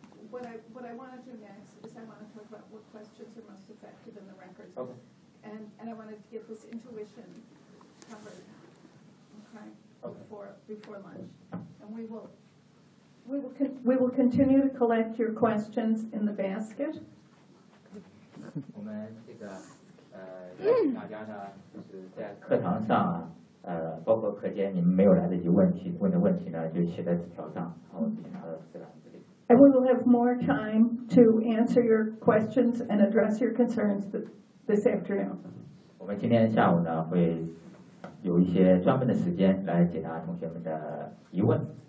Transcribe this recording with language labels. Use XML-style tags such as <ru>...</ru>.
<en>What I want to do next is I want to talk about what questions are most effective in the records. Okay. And I want to get this intuition covered. Okay. Okay. Before lunch, and we will continue to collect your questions in the basket.</en> <zh>我们这个大家呢，就是在课堂上啊，包括课间你们没有来得及问的问题呢，就写在纸条上，然后拿到这个。</zh> <en>And we will have more time to answer your questions and address your concerns this afternoon.</en> <zh>我们今天下午呢会有一些专门的时间来解答同学们的疑问。</zh>